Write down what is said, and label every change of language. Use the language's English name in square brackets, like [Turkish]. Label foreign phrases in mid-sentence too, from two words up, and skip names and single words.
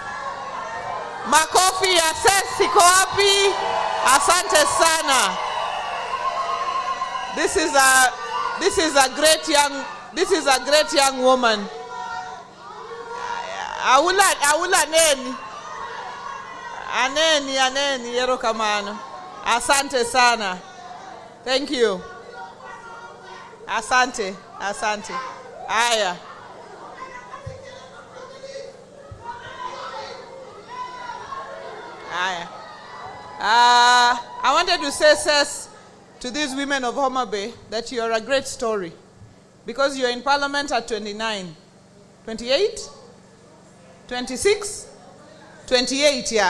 [Swahili] Makofi ya sesi kwa wapi? Asante sana. [English] This is a great young woman. [Luo (Kenya and Tanzania)] Aula neni. Aneni yero kamano. [Swahili] Asante sana. [English] Thank you. [Swahili] Asante. Aya. [English] I wanted to say to these women of Homa Bay that you are a great story, because you are in Parliament at 29, 28, 26, 28, yeah.